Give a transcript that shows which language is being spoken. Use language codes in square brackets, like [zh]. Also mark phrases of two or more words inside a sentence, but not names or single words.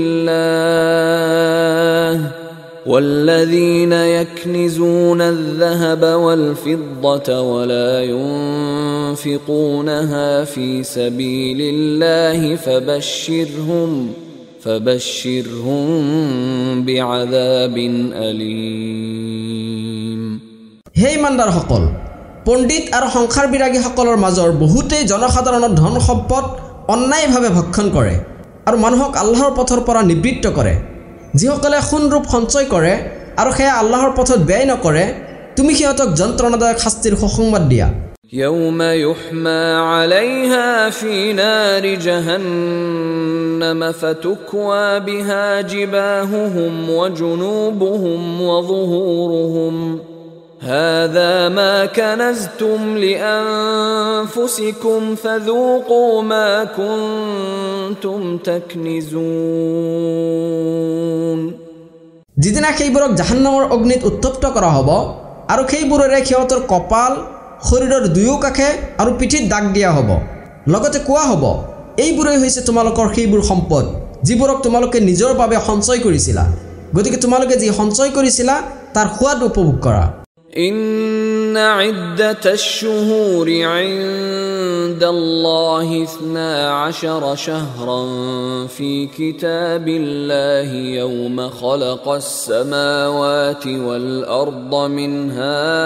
[ar] الله والذين يكنزون الذهب والفضة ولا ينفقونها في سبيل الله فبشرهم بعذاب أليم [as] হে ইমানদাৰসকল পণ্ডিত আৰু সংসাৰ বিৰাগীসকলৰ মাজৰ বহুতেই জনসাধাৰণৰ ধন সম্পদ অন্যায়ভাৱে ভক্ষণ কৰে আৰু মানুহক আল্লাহৰ পথৰ পৰা নিবৃত্ত কৰে যিসকলে সোণৰূপ সঞ্চয় কৰে আৰু সেয়া আল্লাহৰ পথত ব্যয় নকৰে তুমি সিহঁতক যন্ত্ৰণাদায়ক শাস্তিৰ সুসংবাদ দিয়া [ar] يوم يحمى عليها في نار جهنم فتكوى بها جباههم وجنوبهم وظهورهم هذا ما كنزتم لأنفسكم فذوقوا ما كنتم تكنزون [as] যিদিনা সেইবোৰক জাহান্নামৰ অগ্নিত উত্তপ্ত কৰা হ'ব আৰু সেইবোৰৰে সিহঁতৰ কপাল শৰীৰৰ দুয়ো কাষে আৰু পিঠিত দাগ দিয়া হ'ব লগতে কোৱা হ'ব এইবোৰেই হৈছে তোমালোকৰ সেইবোৰ সম্পদ যিবোৰক তোমালোকে নিজৰ বাবে সঞ্চয় কৰিছিলা গতিকে তোমালোকে যি সঞ্চয় কৰিছিলা তাৰ সোৱাদ উপভোগ কৰা [ar] إن عدة الشهور عند الله 12 شهرا في كتاب الله يوم خلق السماوات والأرض منها